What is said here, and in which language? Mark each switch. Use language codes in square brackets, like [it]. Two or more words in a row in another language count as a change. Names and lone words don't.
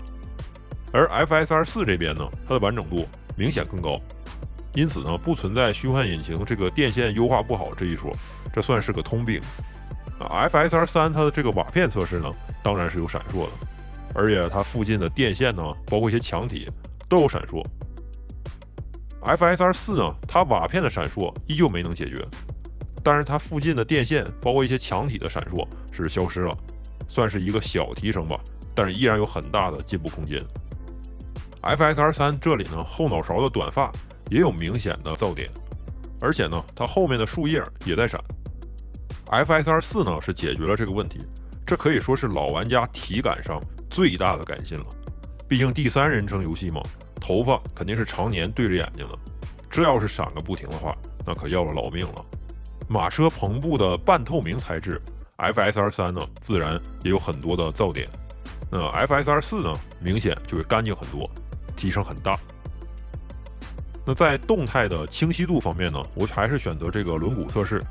[zh] 而 FSR 4這邊呢，它的完整度明顯更高，因此呢不存在虛幻引擎這個電線優化不好這一說，這算是個通病。FSR 3它的這個瓦片測試呢，當然是有閃爍的，而且它附近的電線呢，包括一些牆體都有閃爍。FSR 4 呢，它瓦片的閃爍依舊沒能解決，但是它附近的電線，包括一些牆體的閃爍是消失了，算是一個小提升吧，但是依然有很大的進步空間。FSR 3這裡呢，後腦勺的短髮也有明顯的噪點，而且呢，它後面的樹葉也在閃。FSR 4 呢是解決了這個問題，這可以說是老玩家體感上最大的改進了。畢竟第三人稱遊戲嘛，頭髮肯定是常年對着眼睛的，這要是閃個不停的話，那可要了老命了。馬車篷布的半透明材質 FSR 3呢，自然也有很多的噪點。那 FSR 4呢，明顯就會乾淨很多，提升很大。那在動態的清晰度方面呢，我還是選擇這個輪毂測試。